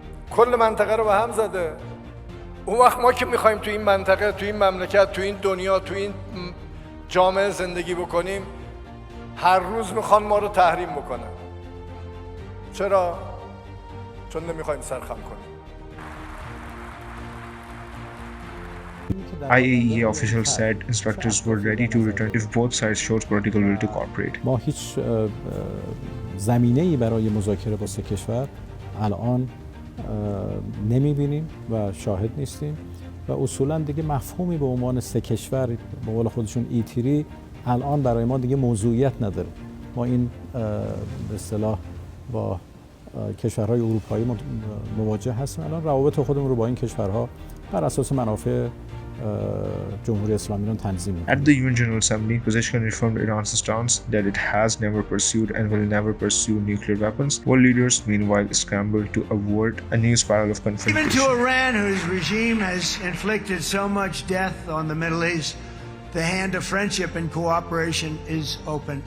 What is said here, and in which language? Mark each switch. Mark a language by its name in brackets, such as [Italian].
[Persian] کل منطقه رو به هم زده. اون وقت ما که میخوایم تو این منطقه، تو این مملکت، تو این دنیا، تو این جامعه زندگی بکنیم، هر روز میخوان ما رو تحریم بکنن. چرا؟ چون نمیخوایم سرخم کنیم. [English] IAEA officials said inspectors were ready to return if both sides showed political will to cooperate. [Persian] ما هیچ زمینه‌ای برای مذاکره با سه کشور الان نمی‌بینیم و شاهد نیستیم و اصولاً دیگه مفهومی به عنوان سه کشور به قول خودشون ایتری الان برای ما دیگه موضوعیت نداره. ما این به اصطلاح با کشورهای اروپایی مواجه هستیم. الان روابط خودمون رو با این کشورها بر اساس منافع جمهوری اسلامی رو تنظیم می‌کنیم. [English] At the UN General Assembly, Pezeshkian reaffirmed Iran's stance that it has never pursued and will never pursue nuclear weapons. World leaders, meanwhile, scrambled to avert a new spiral of confrontation. Even to Iran, whose regime has inflicted so much death on the Middle East, the hand of friendship and cooperation is open.